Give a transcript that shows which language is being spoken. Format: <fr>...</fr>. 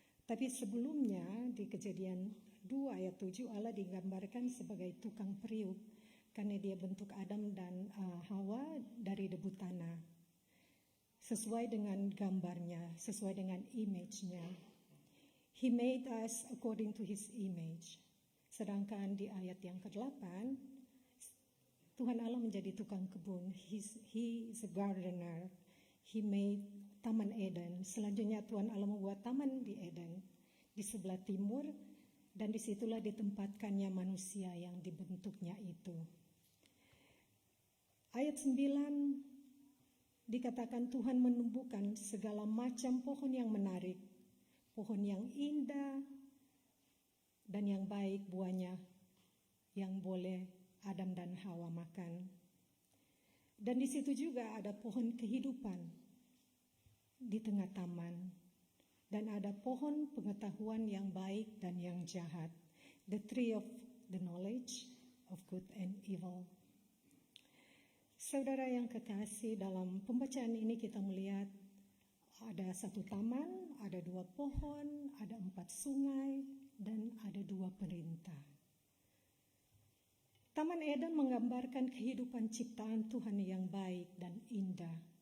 <id>Tapi sebelumnya di Kejadian 2 ayat 7 Allah digambarkan sebagai tukang periuk karena Dia bentuk Adam dan Hawa dari debu tanah. Sesuai dengan gambarnya, sesuai dengan image-nya.</id> <en>He made us according to His image.</en> <id>Sedangkan di ayat yang ke-8 Tuhan Allah menjadi tukang kebun.</id> <en>He is a gardener. He made Taman Eden.</en> <id>Selanjutnya Tuhan Allah membuat taman di Eden di sebelah timur, dan disitulah ditempatkannya manusia yang dibentuknya itu. Ayat 9 dikatakan Tuhan menumbuhkan segala macam pohon yang menarik, pohon yang indah dan yang baik buahnya yang boleh Adam dan Hawa makan. Dan di situ juga ada pohon kehidupan di tengah taman. dan ada pohon pengetahuan yang baik dan yang jahat.</id> <en>The tree of the knowledge of good and evil.</en> <id>Saudara yang kekasih, dalam pembacaan ini kita melihat ada satu taman, ada 2 pohon, ada 4 sungai, dan ada 2 perintah. Taman Eden menggambarkan kehidupan ciptaan Tuhan yang baik dan indah.</id>